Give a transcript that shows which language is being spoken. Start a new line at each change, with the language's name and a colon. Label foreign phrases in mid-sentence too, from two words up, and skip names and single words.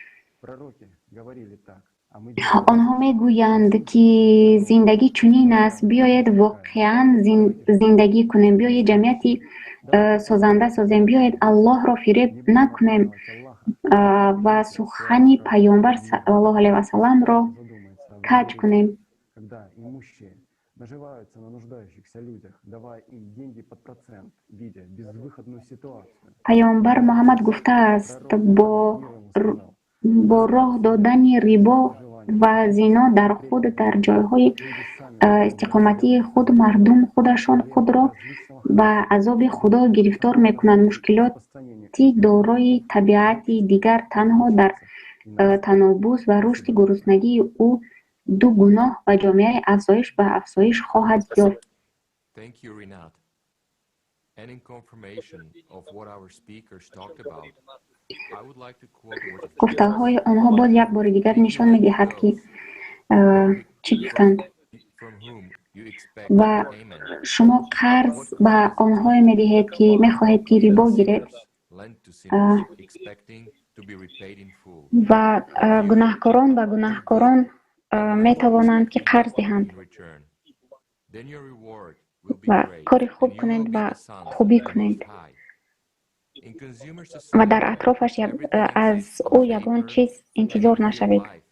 Persian: آنها میگویند که زندگی چنین است، بیایید واقعا زندگی کنیم، بیایید جمعیتی سازنده سازیم، بیایید الله را فریب نکنیم و سخن پیامبر
Arabic: صلی الله علیه و سلم
Persian: را کج کنیم.
Russian: наживаются на нуждающихся людях, давая им деньги под процент, видя безвыходную ситуацию.
Persian: پیامبر محمد گفته است با راه دادن ربا و زنا در جایهای استقامتی خود مردم خود را و عذاب خدا گرفتار میکنند. مشکلاتی دارای طبیعت دیگر تنها در تنابز و رشد گرسنگی او دو گناه و جامعه افزایش به افزایش خواهد یافت.
English: Thank you, Rinat. And in confirmation of what our speakers talked about, I would like to quote words of
Persian: گفته‌های آنها باز یک بار دیگر نشان می‌دهد که چی گفتند. و شما قرض به آنها می‌دهید که می‌خواهید که ربا گیرید و گناهکاران به گناهکاران می‌توانند که قرض دهند و کار خوب کنند و خوبی کنند و در اطرافش از او یگان چیز انتظار نشوید.